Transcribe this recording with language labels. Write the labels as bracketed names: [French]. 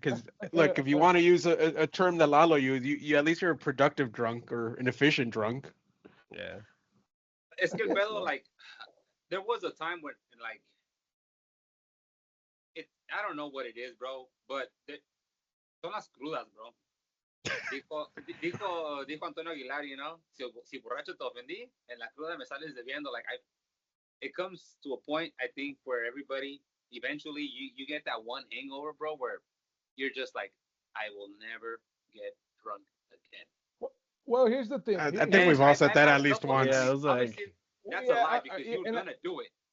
[English] Because look, if you want to use a term that Lalo used, you at least you're a productive drunk or an efficient drunk. Yeah. [Spanish] Es que el pedo, [English] like, there was a time when, like, I don't know what it is, bro, but [Spanish] son las crudas, [English] bro. [Spanish] Dijo Antonio Aguilar, si borracho te ofendí, en la cruda me sales debiendo. [English] Like, it comes to a point, I think, where everybody, eventually, you get that one hangover, bro, where you're just like, I will never get drunk again. Well, here's the thing. I think we've all said that at least once. Yeah, it was like, that's a lie because you're gonna do it.